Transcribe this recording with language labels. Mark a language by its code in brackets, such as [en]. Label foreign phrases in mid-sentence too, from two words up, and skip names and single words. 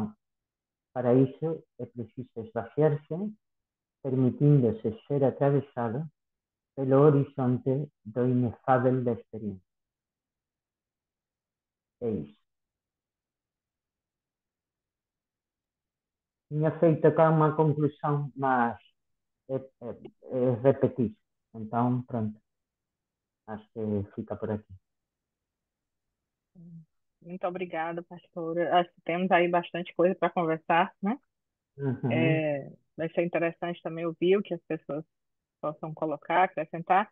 [gl] Para iso é preciso esvaciarse, permitíndose ser atravesado pelo horizonte do inefável da experiencia. É iso. Tiña feito cá unha conclusión, mas é repetir. Entón, pronto, [pt] acho que fica por aquí. Muito obrigada, pastora. Acho que temos aí bastante coisa para conversar, né? Uhum. Vai ser interessante também ouvir o que as pessoas possam colocar, acrescentar.